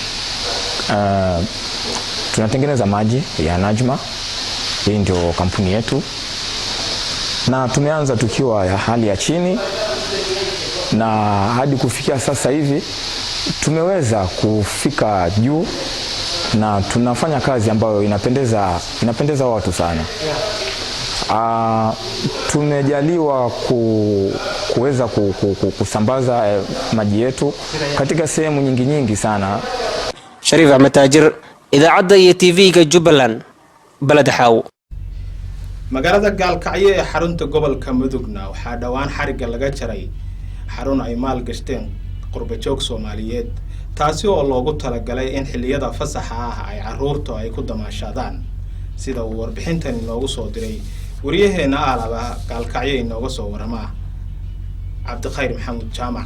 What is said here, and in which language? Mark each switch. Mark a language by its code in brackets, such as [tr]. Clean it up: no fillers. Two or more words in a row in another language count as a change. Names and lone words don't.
[sw] Tunatengeneza maji ya Najma, hii ndio kampuni yetu, na tumeanza tukiwa ya hali ya chini na hadi kufikia sasa hivi tumeweza kufika juu na tunafanya kazi ambayo inapendeza watu sana. Tumejaliwa kuweza kusambaza maji yetu katika sehemu nyingi sana. [so] Sharif Ahmed Tajir, idaacadda iyo TV-ga Jubbaland, balad Xaawo. magaalada Gaalkacyo ee xarunta gobolka Mudugna waxaa dhawaan xariga laga jaray xarun ay maal gashteen qurba joog Soomaaliyeed taasi oo loogu talagalay in xilliyada fasaxa ah ay caruurtu ay ku damaashadaan sida uu warbixintan inoogu soo diray wariyaheena Aalaba Gaalkacyo inooga soo warama Cabdikhayr Maxamuud Jaamac.